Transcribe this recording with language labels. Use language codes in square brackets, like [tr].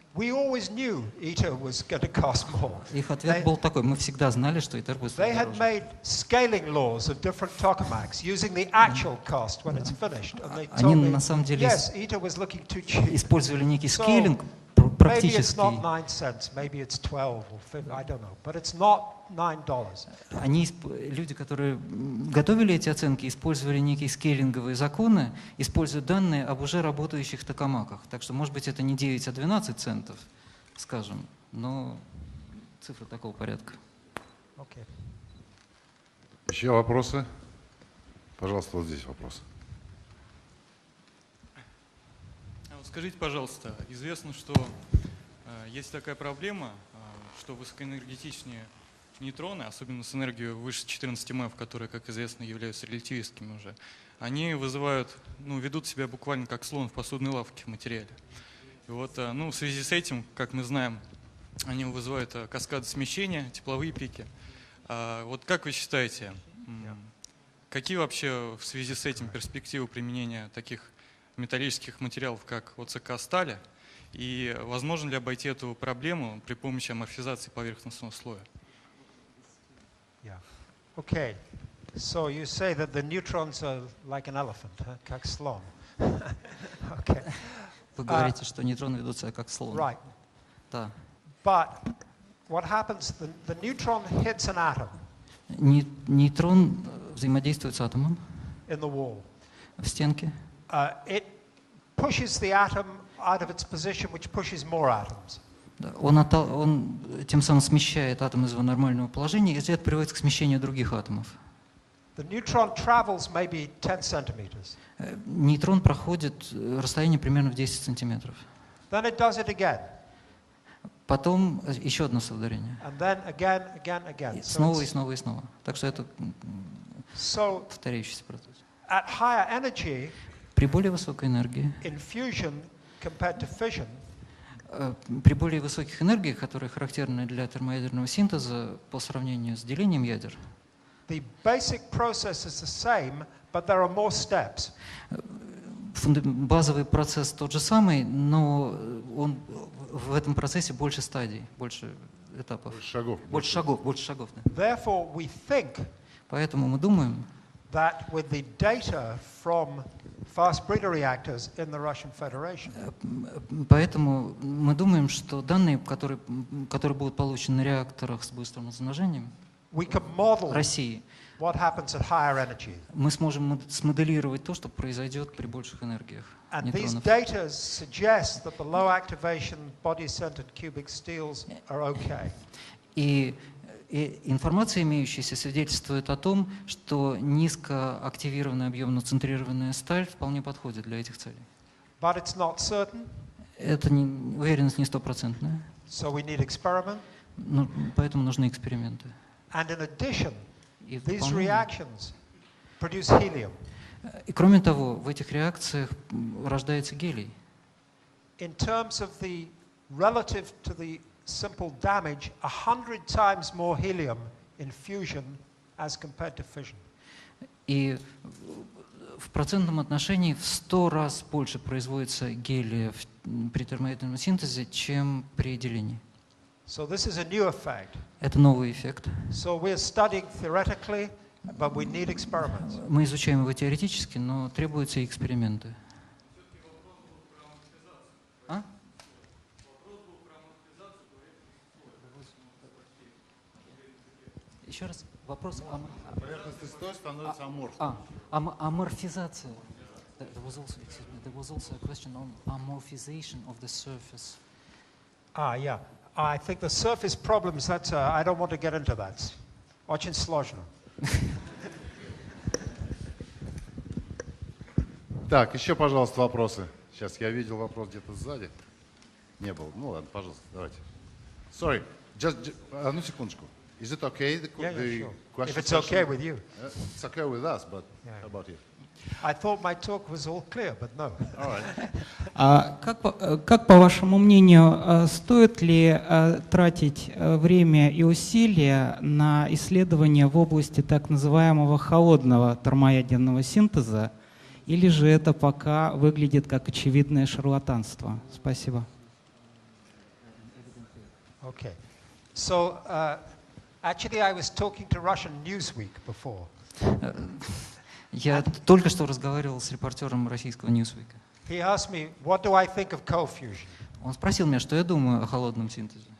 [ru] Их ответ был такой: мы всегда знали, что ITER будет стоить дороже. Они на самом деле использовали некий скейлинг практически... [en] Maybe it's not 9 cents, maybe it's 12 or 15, I don't know, but it's not $9. [ru] Люди, которые готовили эти оценки, использовали некие скейлинговые законы, используют данные об уже работающих токамаках. Так что, может быть, это не 9, а 12 центов, скажем, но цифры такого порядка. [en] Okay. [ru] Еще вопросы? Пожалуйста, вот здесь вопрос. Скажите, пожалуйста, известно, что есть такая проблема, что высокоэнергетичные нейтроны, особенно с энергией выше 14 МФ, которые, как известно, являются релятивистскими уже, они вызывают, ведут себя буквально как слон в посудной лавке в материале. И вот, в связи с этим, как мы знаем, они вызывают каскады смещения, тепловые пики. Вот как вы считаете, какие вообще в связи с этим перспективы применения таких металлических материалов, как ОЦК стали, и возможно ли обойти эту проблему при помощи аморфизации поверхностного слоя? [en] Yeah. Okay. So you say that the neutrons are like an elephant, [ru] как слон. [en] Okay. [ru] Вы говорите, что нейтроны ведут себя как слон. [en] Right. [ru] Да. [en] But what happens? The neutron hits an atom. [ru] Нейтрон взаимодействует с атомом. [en] In the wall. [ru] В стенке. [en] It pushes the atom out of its position, which pushes more atoms. [ru] Он тем самым смещает атом из его нормального положения, и это приводит к смещению других атомов. [en] The neutron travels maybe 10 centimeters. [ru] Нейтрон проходит расстояние примерно в 10 сантиметров. [en] Then it does it again. [ru] Потом еще одно соударение. [en] And then again. [ru] Снова и снова и снова. Так что это повторяющийся процесс. [en] At higher energy, [ru] при более высокой энергии, [en] in fusion compared to fission, [ru] при более высоких энергиях, которые характерны для термоядерного синтеза по сравнению с делением ядер, [en] the basic process is the same, but there are more steps. [ru] Базовый процесс тот же самый, но в этом процессе больше стадий, больше этапов. Больше шагов. Да. [en] Therefore, we think [ru] Поэтому мы думаем, [en] that with the data from fast breeder reactors in the Russian Federation, [ru] поэтому мы думаем, что данные, которые будут получены на реакторах с быстрым размножением России, [en] what happens at higher energy. [ru] Мы сможем смоделировать то, что произойдет при больших энергиях [en] And these [ru] нейтронов. [en] data suggest that the low activation body-centered cubic steels are okay. [ru] И информация, имеющаяся, свидетельствует о том, что низкоактивированная объемно-центрированная сталь вполне подходит для этих целей. [en] But it's not certain. [ru] Это уверенность не стопроцентная. [en] So we need experiment. [ru] Поэтому нужны эксперименты. [en] And in addition, these reactions produce helium. [ru] И кроме того, в этих реакциях рождается гелий. [en] In terms of the relative to the simple damage, 100 times more helium in fusion as compared to fission. [ru] И в процентном отношении в 100 раз больше производится гелия при термоядерном синтезе, чем при делении. [en] So this is a new effect. [ru] Это новый эффект. [en] So we're studying theoretically, but we need experiments. [ru] Мы изучаем его теоретически, но требуются и эксперименты. Еще раз вопрос. Поверхностный слой становится аморфным. Аморфизация. [en] There was also a question on amorphization of the surface. Yeah. I think the surface problems, that's, I don't want to get into that. [ru] Очень сложно. Так, еще, пожалуйста, вопросы. Сейчас я видел вопрос где-то сзади. Не было. Ну ладно, пожалуйста, давайте. [en] Sorry, just [ru] одну секундочку. [en] Is it okay? The sure. question? If it's okay with you. It's okay with us, but how about you? I thought my talk was all clear, but no. All right. [ru] Как по вашему мнению, стоит ли тратить время и усилия на исследования в области так называемого холодного термоядерного синтеза, или же это пока выглядит как очевидное шарлатанство? Спасибо. [en] Okay. So, actually, I was talking to Russian Newsweek before. [ru] Я только что разговаривал с репортером российского Newsweek. [en] He asked me, what do I think of cold fusion? [ru] Он спросил меня, что я думаю о холодном синтезе.